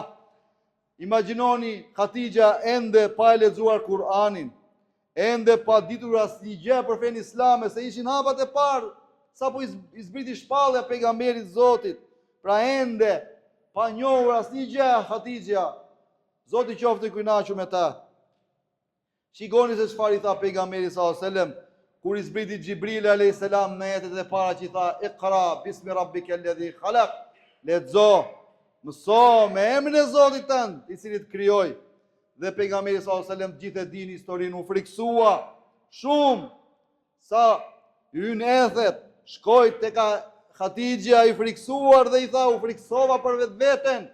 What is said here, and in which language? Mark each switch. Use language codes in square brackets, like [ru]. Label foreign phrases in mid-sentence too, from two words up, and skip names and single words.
[sq] Imagjinoni Khadija ende pa e lexuar Kur'anin, ende pa ditur asnjë gjë për fenë islame, se ishin hapat e parë, sapo I zbriti shpallja pejgamberit Zotit. Pra ende pa njohur asnjë gjë Khadija, Zoti qoftë I kënaqur me ta. Shikoni se çfarë I tha pejgamberi [ar] صلى الله عليه وسلم [sq] kur I zbriti Xhibril [ar] عليه السلام [sq] në jetët e para që I tha [ar] اقرأ باسم ربك الذي خلق, [sq] lexo, mëso me emrin e Zotit tënd, I cili të krijoi. Dhe pejgamberi [ar] صلى الله عليه وسلم [sq] gjithë e dini historinë, u friksua shumë sa hyn ethet, shkoi tek Khadija I friksuar dhe I tha u friksova për vetveten.